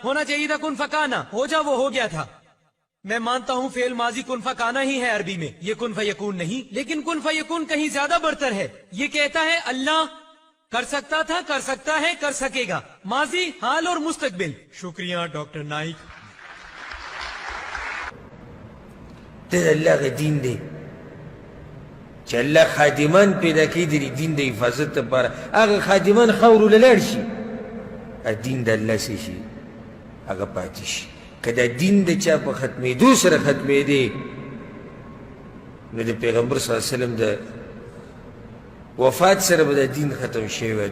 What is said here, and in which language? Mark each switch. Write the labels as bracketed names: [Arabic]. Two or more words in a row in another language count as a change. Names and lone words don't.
[Urdu] ہونا چاہیے تھا [Arabic] کن فکانا، [Urdu] ہو جا وہ ہو گیا تھا. میں مانتا ہوں فعل ماضی [Arabic] کن فکانا [Urdu] ہی ہے عربی میں، یہ [Arabic] کن فیکون [Urdu] نہیں. لیکن [Arabic] کن فیکون [Urdu] کہیں زیادہ برتر ہے. یہ کہتا ہے اللہ کر سکتا تھا، کر سکتا ہے، کر سکے گا. ماضی، حال اور مستقبل. شکریہ ڈاکٹر نائک. [Pashto] ته د الله غ دین دی چې الله خادمان پیدا کړي د دین د حفاظت لپاره. هغه خادمان خاورو له لاړ شي، دین د الله څه شي هغه پاتې شي. که دا دین د چا په ختمېدو سره ختمېدی نو د پیغمبر [Arabic] صلی الله علیه وسلم [Pashto] د وفات سره به دا دین ختم شوی وی.